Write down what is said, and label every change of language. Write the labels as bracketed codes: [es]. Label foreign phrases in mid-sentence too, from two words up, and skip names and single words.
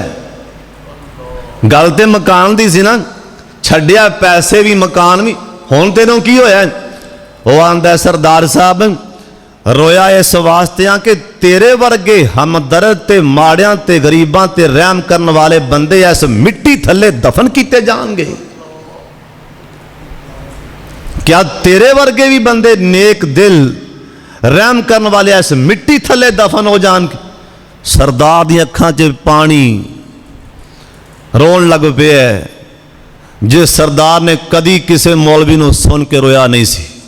[pa] ਗੱਲ ਤੇ ਮਕਾਨ ਦੀ ਸੀ ਨਾ, ਛੱਡਿਆ ਪੈਸੇ ਵੀ ਮਕਾਨ ਵੀ, ਹੁਣ ਤੈਨੂੰ ਕੀ ਹੋਇਆ? ਉਹ ਆਂਦਾ ਸਰਦਾਰ ਸਾਹਿਬ ਰੋਇਆ ਇਸ ਵਾਸਤੇ ਆ ਕਿ ਤੇਰੇ ਵਰਗੇ ਹਮਦਰਦ ਤੇ ਮਾੜਿਆਂ ਤੇ ਗਰੀਬਾਂ ਤੇ ਰਹਿਮ ਕਰਨ ਵਾਲੇ ਬੰਦੇ ਇਸ ਮਿੱਟੀ ਥੱਲੇ ਦਫਨ ਕੀਤੇ ਜਾਣਗੇ। ਕਿਆ ਤੇਰੇ ਵਰਗੇ ਭੀ ਬੰਦੇ ਨੇਕ ਦਿਲ ਰਹਿਮ ਕਰਨ ਵਾਲੇ ਇਸ ਮਿੱਟੀ ਥੱਲੇ ਦਫ਼ਨ ਹੋ ਜਾਣ? ਸਰਦਾਰ ਦੀ ਅੱਖਾਂ ਚ ਪਾਣੀ ਰੋਣ ਲੱਗ ਪੇ। ਜਿਸ ਸਰਦਾਰ ਨੇ ਕਦੀ ਕਿਸੇ ਮੌਲਵੀ ਨੂੰ ਸੁਣ ਕੇ ਰੋਇਆ ਨਹੀਂ ਸੀ।